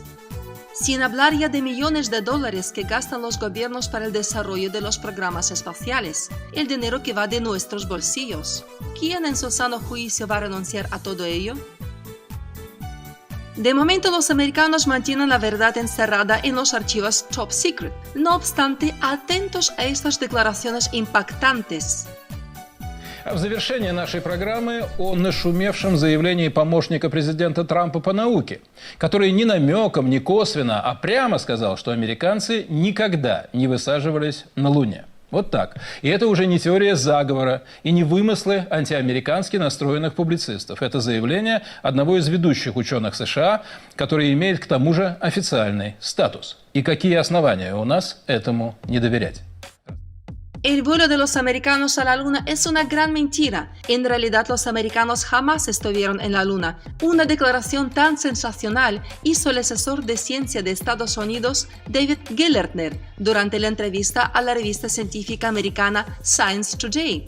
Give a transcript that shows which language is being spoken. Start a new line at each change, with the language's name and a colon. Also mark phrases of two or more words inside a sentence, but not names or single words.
Spanish: Sin hablar ya de millones de dólares que gastan los gobiernos para el desarrollo de los programas espaciales, el dinero que va de nuestros bolsillos. ¿Quién en su sano juicio va a renunciar a todo ello? De momento los americanos mantienen la verdad encerrada en los archivos
English: Top Secret.
Spanish: No obstante, atentos a estas declaraciones impactantes.
Russian: А в завершение нашей программы о нашумевшем заявлении помощника президента Трампа по науке, который ни намеком, ни косвенно, а прямо сказал, что американцы никогда не высаживались на Луне. Вот так. И это уже не теория заговора и не вымыслы антиамерикански настроенных публицистов. Это заявление одного из ведущих ученых США, который имеет к тому же официальный статус. И какие основания у нас этому не доверять?
Spanish: El vuelo de los americanos a la luna es una gran mentira. En realidad, los americanos jamás estuvieron en la luna. Una declaración tan sensacional hizo el asesor de ciencia de Estados Unidos, David Gellertner, durante la entrevista a la revista científica americana Science Today.